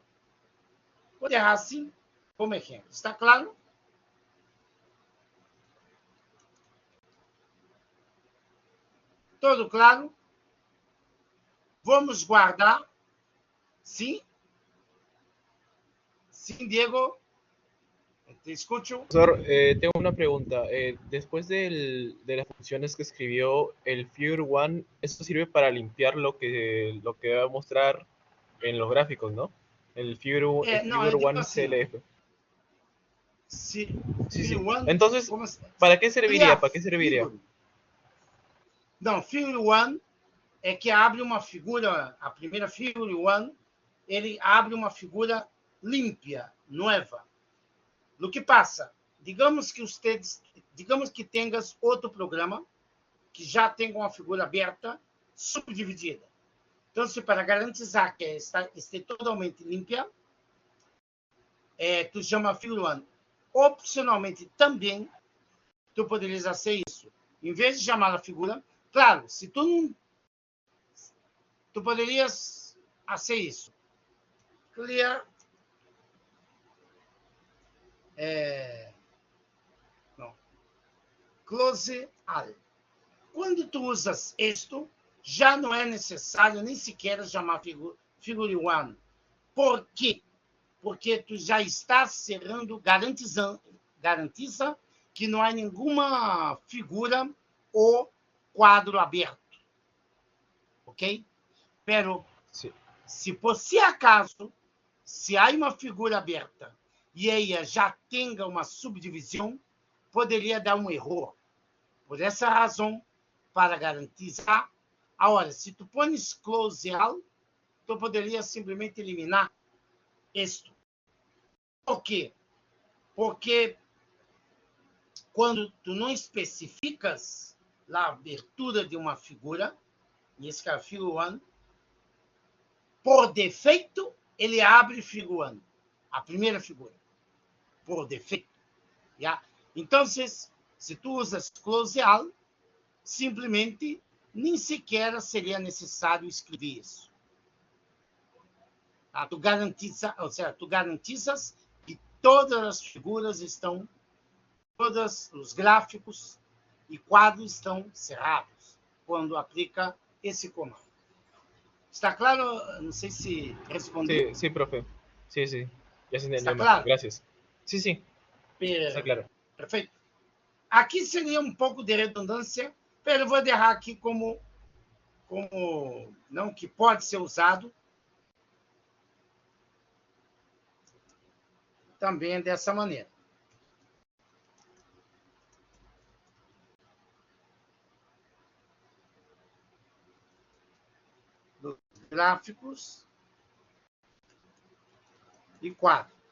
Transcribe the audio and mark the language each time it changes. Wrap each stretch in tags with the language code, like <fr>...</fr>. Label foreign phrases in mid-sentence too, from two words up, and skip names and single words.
<pt>Vou deixar assim como exemplo. Está claro? Todo claro? Vamos guardar. Sim? Sim,</pt> <es>Diego? Te escucho. Profesor, tengo una pregunta. Después de las funciones que escribió el Figure One, ¿esto sirve para limpiar lo que va a mostrar en los gráficos, no? El Figure One</es> <pt>assim, CLF.</pt> <es>Sí. One, entonces, ¿para qué serviría? ¿Para qué serviría?</es> <pt>Não, Figure One é que abre uma figura, a primeira Figure One, ele abre uma figura limpa, nova. No que passa? Digamos que tenhas outro programa que já tenha uma figura aberta, subdividida. Então, se para garantizar que esteja totalmente limpa, tu chama Figure One. Opcionalmente, também, tu poderias fazer isso. Em vez de chamar a figura, claro, se tu não... Tu poderias fazer isso. Clear. Não.</pt> <en>Close all.</en> <pt>Quando tu usas isto, já não é necessário nem sequer chamar Figure One. Por quê? Porque tu já estás cerrando, garantiza que não há nenhuma figura ou quadro aberto. Ok? Pero,</pt> <es>Sí.</es> <pt>se por si acaso, se há uma figura aberta e ela já tenha uma subdivisão, poderia dar um erro. Por essa razão, para garantizar, agora, se</pt> <es>tu pones</es> <en>close all,</en> <pt>tu poderia simplesmente eliminar isto. Por quê? Porque quando tu não especificas a abertura de uma figura, nesse caso, figure 1, por defeito, ele abre figure 1, a primeira figura, por defeito. Yeah? Então, se tu usas</pt> <en>close all,</en> <pt>simplesmente nem sequer seria necessário escrever isso. Tá? Tu garantizas que todas as figuras estão, todos os gráficos e quadros estão cerrados quando aplica esse comando. Está claro? Não sei se respondi.</pt> <es>Sí, sí, profe. Sí, sí. Ya se</es> <pt>Está</pt> <es>entendió mejor.</es> <pt>claro?</pt> <es>Gracias. Sí, sí, está claro.</es> <pt>Perfeito. Aqui seria um pouco de redundância, mas eu vou deixar aqui como não, que pode ser usado também dessa maneira. Dos gráficos e quadro.</pt>